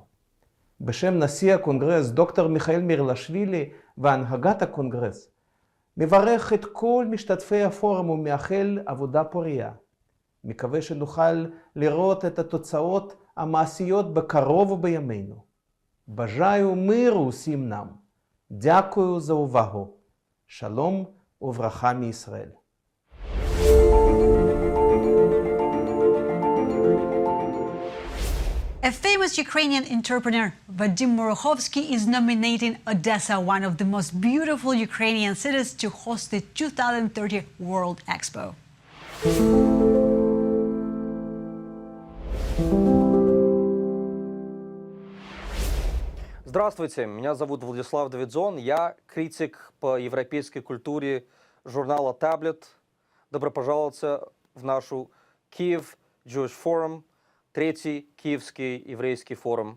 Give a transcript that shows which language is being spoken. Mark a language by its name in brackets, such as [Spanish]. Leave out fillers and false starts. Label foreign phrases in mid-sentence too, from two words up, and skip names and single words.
[Hebrew] בשם נשיא הקונגרס דוקטור מיכאל מירלשווילי והנהגת הקונגרס, מברך את כל משתתפי הפורום ומאחל עבודה פוריה. מקווה שנוכל לראות את התוצאות המעשיות בקרוב ובימינו. [Ukrainian] Бажаю миру усім нам. Дякую за увагу. [Hebrew] Шалом ובברכה מישראל. [English] A famous Ukrainian entrepreneur, Vadim Murokhovsky, is nominating Odessa, one of the most beautiful Ukrainian cities, to host the 2030 World Expo. [Russian] Здравствуйте, меня зовут Владислав Давидзон, я критик по европейской культуре журнала Tablet. Добро пожаловать в нашу Kyiv Jewish Forum, третий киевский еврейский форум.